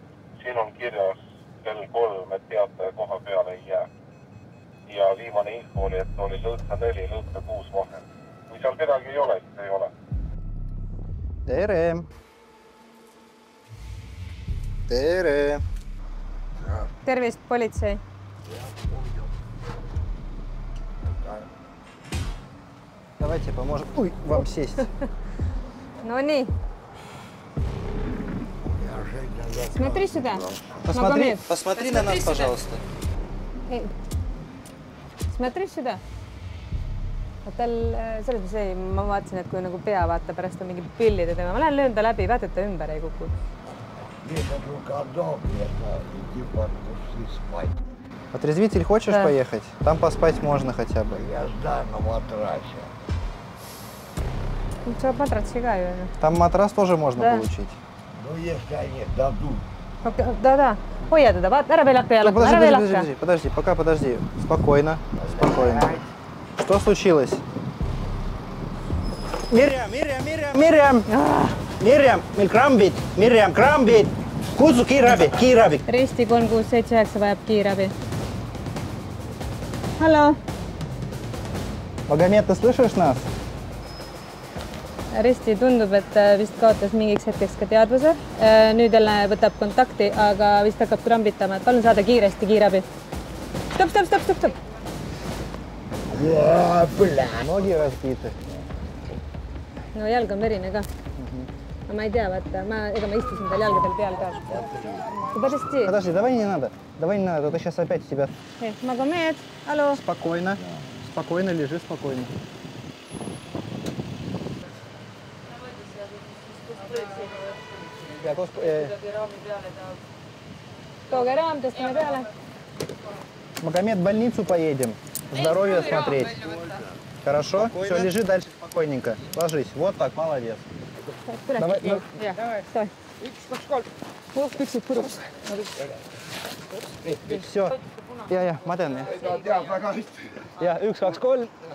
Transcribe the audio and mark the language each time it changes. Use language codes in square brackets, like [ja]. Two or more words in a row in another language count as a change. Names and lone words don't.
[et] Siin on kirjas kell 3, et teataja koha peale ei jää. Ja viimane info oli, et oli lõõtsa 4, lõõtsa 6 vahel. Kui seal kedagi ei ole, siis ei ole. Tere! Tere! Tervist, politsei! [ru] Давайте поможем вам сесть. [et] No nii. [ru] Смотри сюда. Посмотри на нас, пожалуйста. Смотри сюда. [et] Tal selles mõttes ei, ma vaatasin, et kui nagu pea vaata pärast on mingi pillide tema. Ma lähen löön ta läbi, vaata, et ta ümber ei kuku. [ru] Отрезвитель хочешь поехать? Там поспать можно хотя бы. Я ждаю на матрасе. [et] Saab matratsi ka ju. [ru] Там матрас тоже можно получить. Ну, если они дадут. Да. [et] Hoia teda, vaata, ära veel hakka jalata, ära veel hakka. [ru] Подожди. Спокойно. Что случилось? [et] Mirjam! Meil krambid! Mirjam, krambid! Kutsu kiirabi! Risti 3679 vajab kiirabi. Hallo! [ru] Magomed, ты слышишь нас? [et] Risti tundub, et vist kaotas mingiks hetkeks ka teadvuse. Nüüd jälle võtab kontakti, aga vist hakkab krambitama. Palun saada kiiresti kiirabi. Stop! [ru] Ноги разбиты. [et] No jalg on verine ka. Ma ei tea, vaata, ega ma istusin tal jalgadel peal ka. [ru] Подожди, давай не надо, а то сейчас опять тебя... [et] Magomed, hallo. [ru] Спокойно, лежи спокойно. Tooge raam, tõstame peale. Magomed, в больницу поедем. Здоровье смотреть. Хорошо? Все, лежи дальше спокойненько. Ложись. Вот так, молодец. Давай. Стой. Все. [et] Ma tean, jah. 1, 2, 3.